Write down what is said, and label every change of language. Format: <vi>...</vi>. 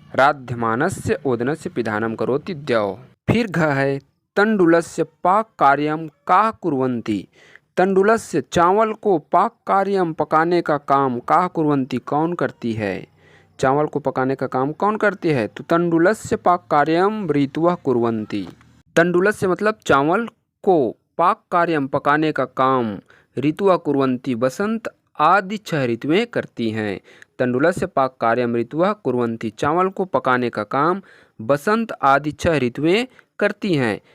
<sa>राध्यमानस्य ओदनस्य पिधानम करोति द्यौः।</sa> <hi>फिर घ है,</hi> <sa>तंडुलस्य पाक कार्यम काः कुर्वन्ति।</sa> <hi>तंडुलस्य चावल को पाक कार्यम पकाने का काम</hi> <sa>काः कुर्वन्ति</sa> <hi>कौन करती है। चावल को पकाने का काम कौन करती है।</hi> <sa>तो तंडुलस्य पाक कार्यम ऋतवः कुर्वन्ति।</sa> <hi>तंडुलस्य मतलब चावल को, पाक कार्यम पकाने का काम,</hi> <sa>ऋतवः कुर्वन्ति</sa> <hi>बसंत आदि 6 ऋतुएं करती हैं।</hi> <sa>तंडुलस्य पाक कार्यम ऋतवः कुर्वन्ति,</sa> <hi>चावल को पकाने का काम बसंत आदि 6 ऋतुएं करती हैं।</hi>